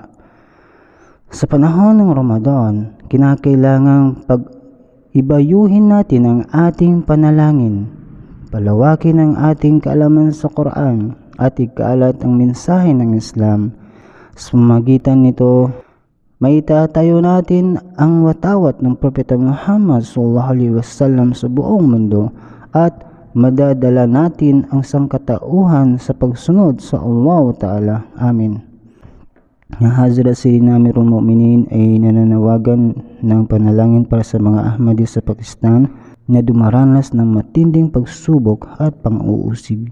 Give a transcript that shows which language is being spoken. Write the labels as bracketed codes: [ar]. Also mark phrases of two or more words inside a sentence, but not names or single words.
[tl] Sa panahon ng Ramadan, kinakailangang ibayuhin natin ang ating panalangin, palawakin ang ating kaalaman sa Quran at ikalat ang mensahe ng Islam. Sa pamamagitan nito, maitatayo natin ang watawat ng Propeta Muhammad [ar] صلى الله عليه وسلم [tl] sa buong mundo at madadala natin ang sangkatauhan sa pagsunod sa Allah Ta'ala. Amin. Ang Hazrat Sayyidina Amirul Mu'minin ay nananawagan ng panalangin para sa mga Ahmadi sa Pakistan na dumaranas ng matinding pagsubok at pang-uusig.